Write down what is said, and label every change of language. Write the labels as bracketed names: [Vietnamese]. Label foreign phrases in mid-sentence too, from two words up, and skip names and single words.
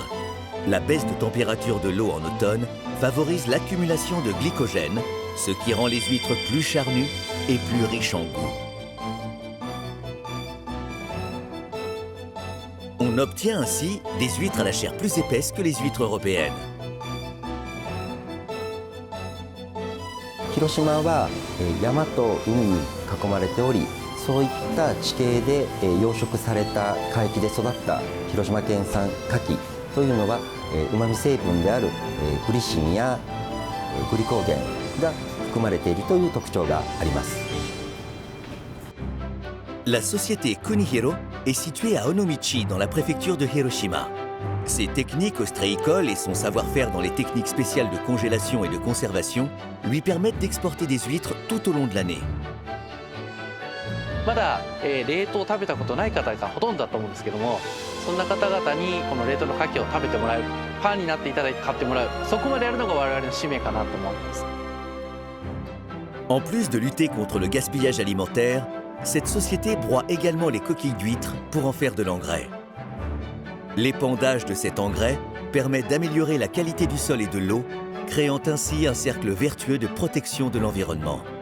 [French] La baisse de température de l'eau en automne favorise l'accumulation de glycogène, ce qui rend les huîtres plus charnues et plus riches en goût. On obtient ainsi des huîtres à la chair plus épaisse que les huîtres européennes. [Japanese] 広島は山と海に囲まれており、そういった地形で養殖された海域で育った広島県産牡蠣というのは旨味成分であるグリシンやグリコーゲンが含まれているという特徴があります。 [French] La société Kunihiro est située à Onomichi dans la préfecture de Hiroshima. Ses techniques ostréicoles et son savoir-faire dans les techniques spéciales de congélation et de conservation lui permettent d'exporter des huîtres tout au long de l'année. [Japanese] まだ冷凍を食べたことない方がほとんどだと思うんですけども、そんな方々にこの冷凍の牡蠣を食べてもらう、ファンになっていただいて買ってもらう、そこまでやるのが我々の使命かなと思います。 [French] En plus de lutter contre le gaspillage alimentaire, cette société broie également les coquilles d'huîtres pour en faire de l'engrais. L'épandage de cet engrais permet d'améliorer la qualité du sol et de l'eau, créant ainsi un cercle vertueux de protection de l'environnement.